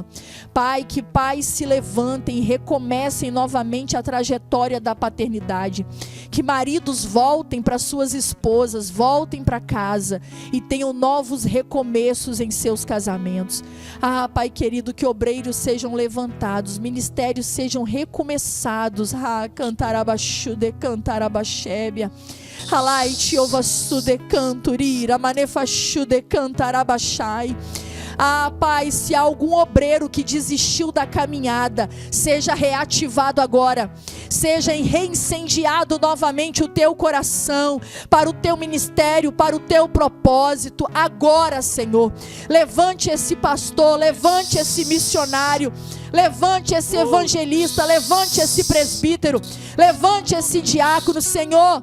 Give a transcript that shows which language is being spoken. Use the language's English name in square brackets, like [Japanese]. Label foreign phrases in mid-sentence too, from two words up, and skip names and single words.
[Portuguese] Pai, que pais se levantem e recomecem novamente a trajetória da paternidade. Que maridos voltem para suas esposas, voltem para casa e tenham novos recomeços em seus casamentos. Ah, Pai querido, que obreiros sejam levantados, ministérios sejam recomeçados. Ah, cantarabaxude, cantarabaxébia. Halai tiovassude canturira, manefashude cantarabachai. Ah, Pai, se há algum obreiro que desistiu da caminhada, seja reativado agora, seja reincendiado novamente o teu coração, para o teu ministério, para o teu propósito, agora, Senhor. Levante esse pastor, levante esse missionário, levante esse evangelista, levante esse presbítero, levante esse diácono, Senhor.